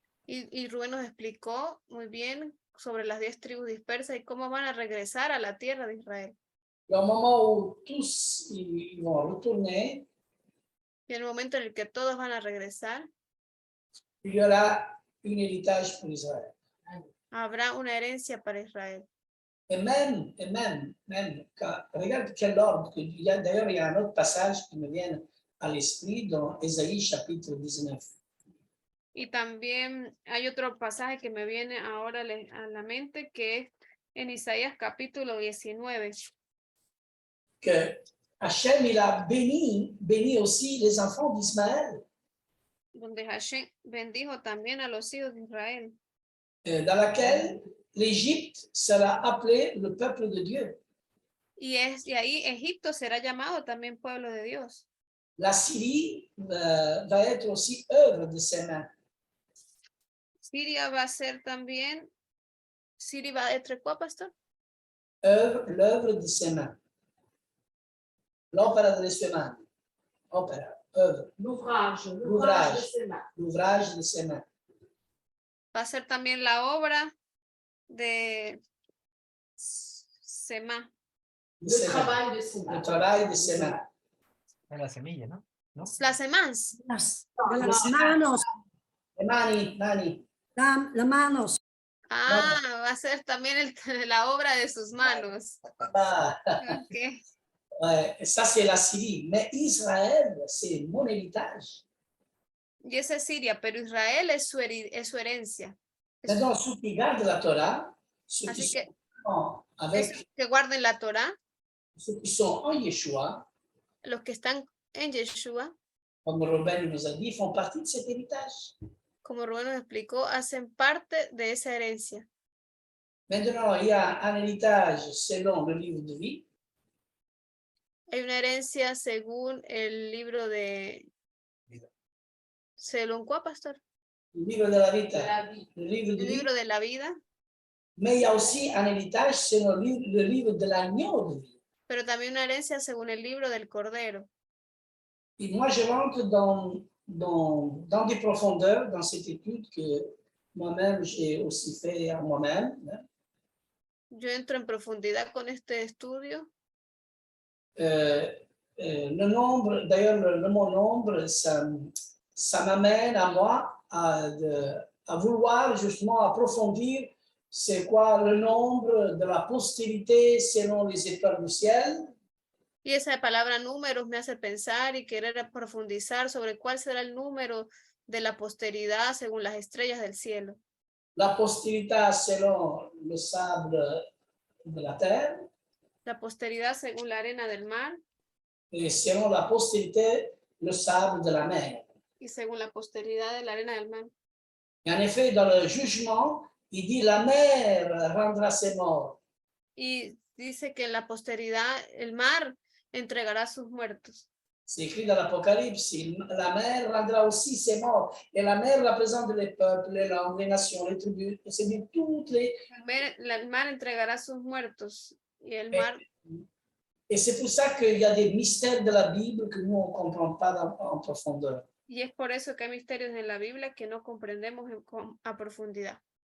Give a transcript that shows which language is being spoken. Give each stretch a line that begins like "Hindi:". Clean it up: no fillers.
Spanish: Y Rubén nos explicó muy bien sobre las 10 tribus dispersas y cómo van a regresar a la tierra de Israel.
French: Et au moment où tous ils vont retourner,
Spanish: Y en el momento en el que todos van a regresar,
French: il y aura un héritage pour Israël.
Spanish: habrá una herencia para Israel.
French: Et même quand, regarde quel ordre. D'ailleurs, il y a un autre passage qui me vient à l'esprit dans Ésaïe chapitre 19.
Spanish: Y también hay otro pasaje que me viene ahora a la mente, que es en Isaías capítulo 19.
French: Que Hachem, il a béni aussi les enfants d'Ismaël,
Spanish: Donde Hashem bendijo también a los hijos de Israel.
French: Dans laquelle l'Égypte sera appelée le peuple de Dieu.
Spanish: Y ahí Egipto será llamado también pueblo de Dios.
French: La Syrie va être aussi œuvre de ses mains.
Spanish: Siria va a ser también, Siria va a
French: être quoi,
Spanish: pastor?
French: L'œuvre de ses mains.
Italian: L'opera delle sue mani. Opera, œuvre.
French: L'ouvrage L'ouvrage. de ses mains. L'ouvrage de ses mains.
Spanish: Va a ser también la obra de Sema.
French: Le travail de ses mains. Le travail de ses mains.
Spanish: Es la semilla, ¿no? ¿No? Las semans. De las manos,
Italian: Le mani.
Spanish: las manos. Ah, va a ser también la obra de sus manos. Ah, Okay.
French: ouais, ça, c'est la Syrie. Mais Israël, c'est mon héritage.
Spanish: Y esa es Siria, pero Israel es su herencia.
French: Maintenant, ceux qui gardent la Torah, ceux
Spanish: Así
French: qui
Spanish: que,
French: sont avec,
Spanish: que guarden la Torah,
French: ceux qui sont en Yeshua,
Spanish: los que están en Yeshua,
French: comme Ruben nous a dit, font partie de cet héritage.
Spanish: como Rubén nos explicó, hacen parte de esa herencia.
French: Maintenant, il y a un héritage selon le livre de vie.
Spanish: Hay una herencia según el libro de... ¿Según cuál, pastor?
French: Le livre de la vie. Le livre
Spanish: El
French: de vie.
Spanish: libro de la vida.
French: Mais il y a aussi un héritage selon le livre de l'agneau de vie.
Spanish: Pero también una herencia según el libro del Cordero.
French: Et moi, je rentre dans des profondeurs dans cette étude que moi-même, j'ai aussi fait à moi-même.
Spanish: Yo entro en profundidad con este estudio.
French: Le nombre, d'ailleurs, le mot nombre, ça m'amène à moi à vouloir justement approfondir c'est quoi le nombre de la postérité selon les étoiles du ciel.
Spanish: Y esa palabra números me hace pensar y querer profundizar sobre cuál será el número de la posteridad según las estrellas del cielo.
French: La postérité selon le sable de la terre.
Spanish: La posteridad según la arena del mar.
French: Et selon la postérité, le sable de la mer.
Spanish: Y según la posteridad de la arena del mar.
French: Et en effet, dans le jugement, il dit la mer rendra ses morts.
Spanish: Y dice que en la posteridad el mar entregará sus muertos.
French: C'est écrit dans l'Apocalypse, la mer rendra aussi ses morts. Et la mer représente les peuples, les langues, les nations, les tribus, c'est-à-dire toutes les...
Spanish: El mar entregará sus muertos y el mar...
French: Et c'est pour ça qu'il y a des mystères de la Bible que nous, on ne comprend pas en profondeur.
Spanish: Y es por eso que hay misterios en la Biblia que no comprendemos a profundidad.